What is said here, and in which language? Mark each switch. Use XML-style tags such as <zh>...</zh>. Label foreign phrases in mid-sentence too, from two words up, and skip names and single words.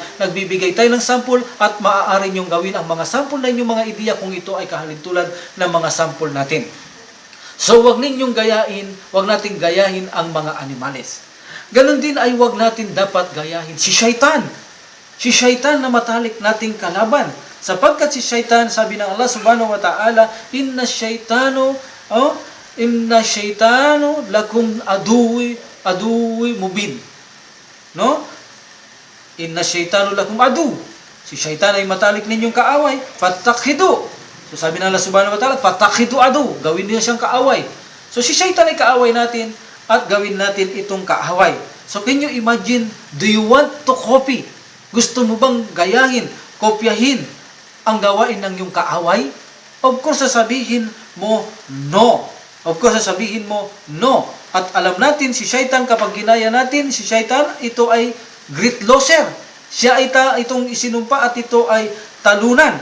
<tl>Nagbibigay tayo ng sample at maaari nyong gawin ang mga sample na inyong mga ideya kung ito ay kahalintulad ng mga sample natin. So wag nating gayahin ang mga animales. Ganon din ay wag natin dapat gayahin si Shaitan. Si Shaitan na matalik nating kalaban. Sapagkat si Shaitan, sabi ng Allah</tl> <ar>سبحانه وتعالى, إن الشيطان لكم عدو مبين.</ar> <tl>No?</tl> <ar>إن الشيطان لكم عدو.</ar> <tl>Si Shaitan ay matalik ninyong kaaway. Fatakhidu. So sabi ng Allah</tl> <ar>سبحانه وتعالى, فاتخذوه عدوا.</ar> <tl>Gawin niyo siyang kaaway. So si Shaitan ay kaaway natin at gawin natin itong kaaway.</tl> <en>So can you imagine, do you want to copy?</en> <tl>Gusto mo bang gayahin, kopyahin ang gawain ng iyong kaaway?</tl> <en>Of course,</en> <tl>sasabihin mo, no.</tl> <en>Of course,</en> <tl>sasabihin mo, no. At alam natin, si Shaitan, kapag ginaya natin, si Shaitan, ito ay</tl> <en>great loser.</en> <tl>Siya ay itong isinumpa at ito ay talunan.</tl>